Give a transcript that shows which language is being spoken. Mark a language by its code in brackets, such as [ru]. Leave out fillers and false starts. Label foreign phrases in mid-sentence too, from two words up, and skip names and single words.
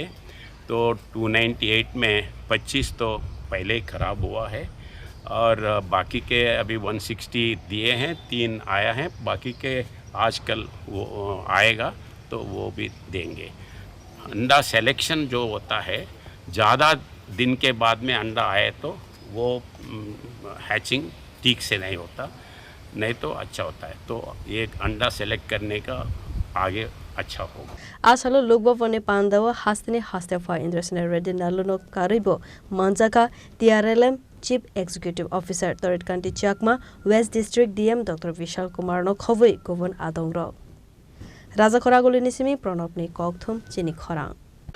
[hi] तो 298 में 25 तो पहले ही ख़राब हुआ है और बाकी के अभी 160 दिए हैं, 3 आया है, बाकी के आजकल वो आएगा तो वो भी देंगे। अंडा सिलेक्शन जो होता है ज़्यादा दिन के बाद में अंडा आए तो वो हैचिंग ठीक से नहीं होता, नहीं तो अच्छा होता है। तो ये अंडा सेलेक्ट करने का आगे अच्छा होगा। [trp] Asalo Logbavone Pandawa Hastini Hastefa Indrasna Redinalo Karibo Manjaka TRLM [en] Chief Executive Officer [trp] Third County Chakma West District DM Dr. Vishal Kumar no Khove Kovan Adongro Raja Khoraguli Nisimi Pranopni Kokthum Chini Khorang